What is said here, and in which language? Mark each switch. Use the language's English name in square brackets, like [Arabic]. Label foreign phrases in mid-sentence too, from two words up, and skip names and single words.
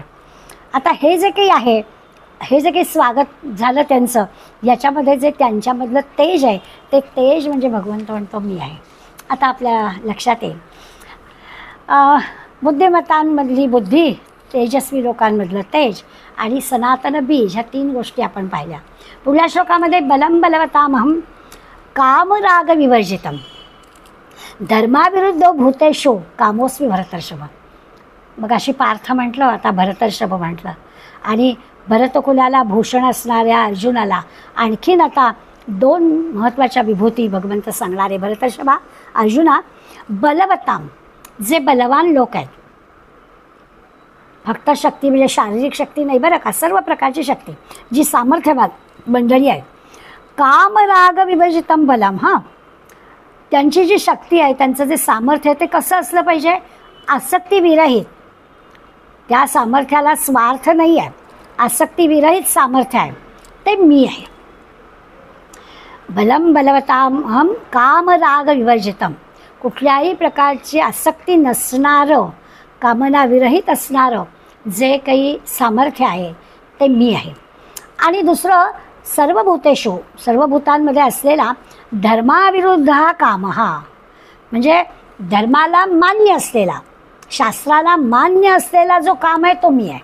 [Marathi] आता हे जे काही आहे, हे जे काही स्वागत झालं त्यांचं, याच्यामध्ये जे त्यांच्यामधलं तेज आहे, ते तेज म्हणजे भगवंत म्हणतो मी आहे. आता आपल्या लक्षात येईल बुद्धिमत्तांमधली बुद्धी, तेजस्वी लोकांमधलं तेज आणि सनातन बीज, ह्या 3 गोष्टी आपण पाहिल्या. पुढल्या श्लोकामध्ये [Sanskrit] बलम बलवतामहम कामराग विवर्जितम धर्माविरुद्ध भूतेषु कामोस्मी भरतर्षभ. [Marathi] मग अशी पार्थ म्हटलं, आता भरतर्षभ म्हटलं. आणि भरतकुलाला भूषण असणाऱ्या अर्जुनाला आणखीन आता 2 महत्त्वाच्या विभूती भगवंत सांगणारे. भरतर्षभा, अर्जुना, बलवताम, जे बलवान लोक आहेत, फक्त शक्ती म्हणजे शारीरिक शक्ती नाही बरं का, सर्व प्रकारची शक्ती, जी सामर्थ्यवान मंडळी आहे. [Sanskrit] कामराग विवर्जितम बलम. [Marathi] त्यांची जी शक्ती आहे, त्यांचं जे सामर्थ्य आहे, ते कसं असलं पाहिजे? आसक्तीविरहित. त्या सामर्थ्याला स्वार्थ नाही आहे, आसक्तीविरहित सामर्थ्य आहे, ते मी आहे. [Sanskrit] बलम बलवताम कामराग विवर्जितम, [Marathi] कुठल्याही प्रकारची आसक्ती नसणारं, कामनाविरहित असणारं जे काही सामर्थ्य आहे, ते मी आहे. आणि दुसरं, सर्वभूतेषु, सर्वभूतांमध्ये असलेला धर्माविरुद्ध हा काम, म्हणजे धर्माला मान्य असलेला, शास्त्राला मान्य असलेला जो काम आहे, तो मी आहे.